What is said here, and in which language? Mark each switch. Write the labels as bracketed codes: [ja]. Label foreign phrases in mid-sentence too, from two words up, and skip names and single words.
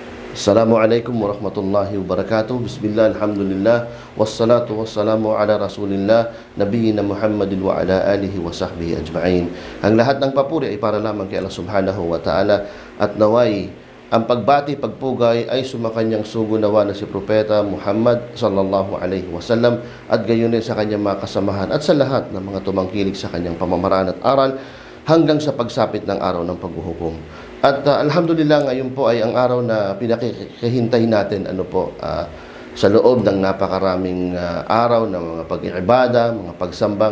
[ar] السلام عليكم ورحمة الله وبركاته. بسم الله، الحمد لله، والصلاة والسلام على رسول الله، نبينا محمد وعلى آله وصحبه أجمعين. [tl] Ang lahat ng papuri ay para lamang kay Allah [ar] سبحانه وتعالى, [tl] at naway ang pagbati, pagpugay ay sumakanyang sugunawa na si Propeta Muhammad [ar] صلى الله عليه وسلم, [tl] at gayon din sa kanyang mga kasamahan at sa lahat ng mga tumangkilik sa kanyang pamamaraan at aral hanggang sa pagsapit ng araw ng paghuhukom. At alhamdulillah, ngayon po ay ang araw na pinakikihintay natin sa loob ng napakaraming araw ng mga pag-iibada, mga pagsamba.